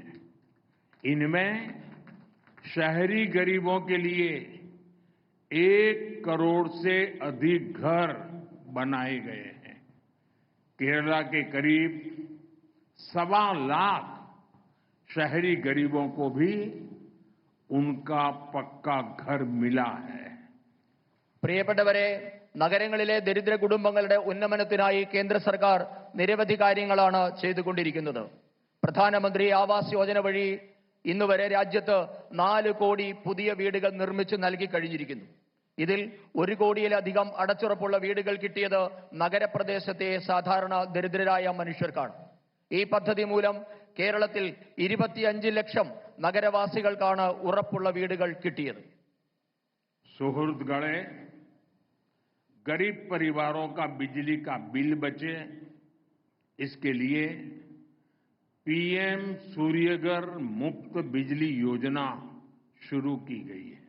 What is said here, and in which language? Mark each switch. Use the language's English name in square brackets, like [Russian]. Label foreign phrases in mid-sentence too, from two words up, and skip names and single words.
[Hindi] इनमें शहरी गरीबों के लिए 1 करोड़ से अधिक घर बनाए गए हैं। केरला के करीब 1.25 लाख शहरी गरीबों को भी उनका पक्का घर मिला है. [Malayalam] പ്രിയപ്പെട്ടവരെ, നഗരങ്ങളിലെ ദരിദ്ര കുടുംബങ്ങളുടെ ഉന്നമനത്തിനായി കേന്ദ്ര സർക്കാർ നിരവധി കാര്യങ്ങളാണ് ചെയ്തുകൊണ്ടിരിക്കുന്നത്. പ്രധാനമന്ത്രി ആവാസ് യോജന വഴി ഇന്ന് വരെ രാജ്യത്ത് 4 കോടി പുതിയ വീടുകൾ നിർമ്മിച്ച് നൽകി കഴിഞ്ഞിരിക്കുന്നു. ഇതിൽ 1 കോടിയിലധികം അടച്ചുറപ്പുള്ള വീടുകൾ കിട്ടിയത് നഗരപ്രദേശത്തെ സാധാരണ ദരിദ്രരായ മനുഷ്യർക്കാണ്. ഈ പദ്ധതി മൂലം കേരളത്തിൽ 25 ലക്ഷം നഗരവാസികൾക്കാണ് ഉറപ്പുള്ള വീടുകൾ കിട്ടിയത്. [Hindi] सुहृदगणे, गरीब परिवारों का बिजली का बिल बचे, इसके लिए पीएम सूर्यघर मुफ्त बिजली योजना शुरू की गई है.